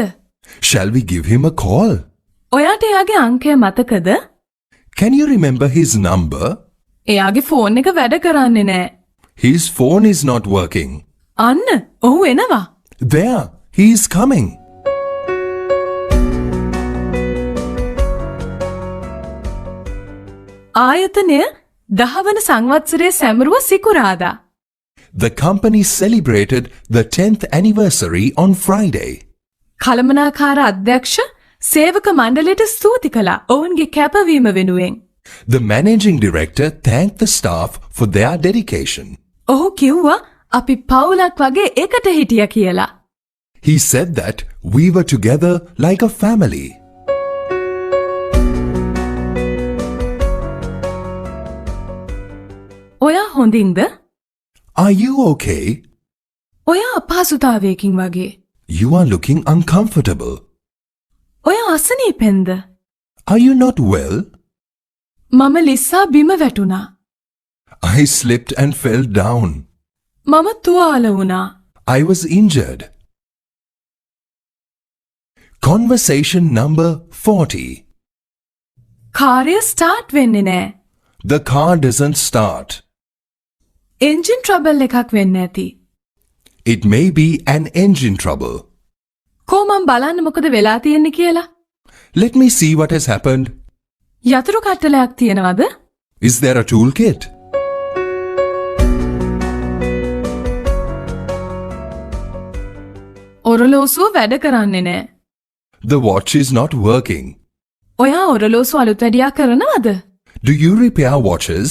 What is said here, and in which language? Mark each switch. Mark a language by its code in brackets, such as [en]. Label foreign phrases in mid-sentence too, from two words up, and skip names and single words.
[en] Shall we give him a call? [si] ඔයාට එයාගේ අංකය මතකද? [en] Can you remember his number? [si] එයාගේ ෆෝන් එක වැඩ කරන්නේ නෑ. [en] His phone is not working. [si] අන්න ඔහු එනවා. [en] There, he is coming. [si] ආයතනය 10 වන සංවත්සරයේ සැමරුව සිකුරාදා. [en] The company celebrated the 10th anniversary on Friday. [si] කළමනාකාර අධ්‍යක්ෂ සේවක මණ්ඩලයට ස්තුති කළා ඔවුන්ගේ කැපවීම වෙනුවෙන්. [en] The managing director thanked the staff for their dedication. [si] ඔහු කිව්වා අපි පවුලක් වගේ එකට හිටියා කියලා. [en] He said that we were together like a family. [si] ඔයා හොඳින්ද? [en] Are you okay? [si] ඔයා අපහසුතාවයකින් වගේ. [en] You are looking uncomfortable. [si] ඔයා අසනීපෙන්ද? [en] Are you not well? [si] මම ලිස්සා බිම වැටුණා. [en] I slipped and fell down. [si] මම තුවාල වුණා. [en] I was injured. Conversation number 40. [si] කාර්ය ස්ටාර්ට් වෙන්නේ නෑ. [en] The car doesn't start. engine trouble [si] එකක් වෙන්න ඇති. [en] It may be an engine trouble. [si] කොහොමම් බලන්න මොකද වෙලා තියෙන්නේ කියලා. [en] Let me see what has happened. [si] යතුරු කට්ටලයක් තියෙනවද? [en] Is there a toolkit? [si] ඔරලෝසුව වැඩ කරන්නේ නෑ. [en] The watch is not working. [si] ඔයා ඔරලෝසුව අලුත් වැඩියා කරනවද? [en] Do you repair watches?